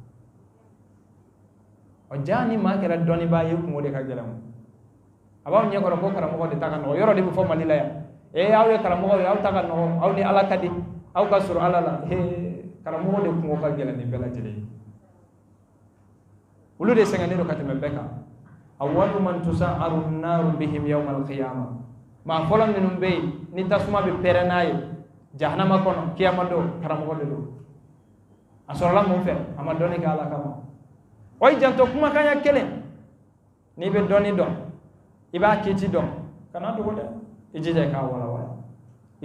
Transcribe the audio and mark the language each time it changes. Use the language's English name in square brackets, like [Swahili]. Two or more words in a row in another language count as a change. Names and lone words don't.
[Bambara] o jaa ni maa kɛra dɔnnibaa ye kungo de ka gɛlɛn a b'aw ɲɛkɔrɔ ko karamɔgɔ de ta ka nɔgɔ yɔrɔ de bɛ fɔ mali la yan aw ye karamɔgɔ ye aw ta ka nɔgɔ aw ni ala ka di aw ka sɔrɔ ala la karamɔgɔ de kungo ka gɛlɛn ni bɛɛ lajɛlen ye olu de sɛgɛnnen don ka tɛmɛ bɛɛ kan [Arabic] أول من تسعر النار بهم يوم القيامة [Bambara] maa fɔlɔ minnu bɛ yen ni tasuma bɛ pɛrɛn n'a ye jahanama kɔnɔ kiyama don karamɔgɔ de don a sɔrɔla mun fɛ a ma dɔnni kɛ ala kama o ye janto kumakanya kelen n'i bɛ dɔnni dɔn i b'a kiti dɔn kana dogo dɛ i jija i k'a walawala i